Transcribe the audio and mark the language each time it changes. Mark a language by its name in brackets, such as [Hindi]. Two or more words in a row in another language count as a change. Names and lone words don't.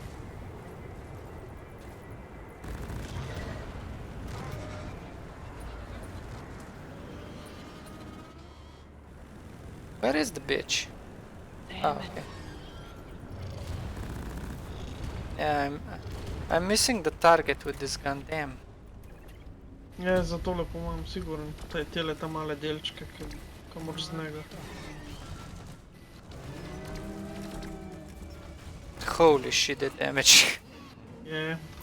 [English] Where is the bitch? Damn Oh, it. okay. Yeah, I'm missing the target with this gun. Damn. [Slovenian] Ja, za tole po mojem siguren. Tele ta male delčke, kamor z njega. [English] Holy shit, the damage. [Slovenian] Je.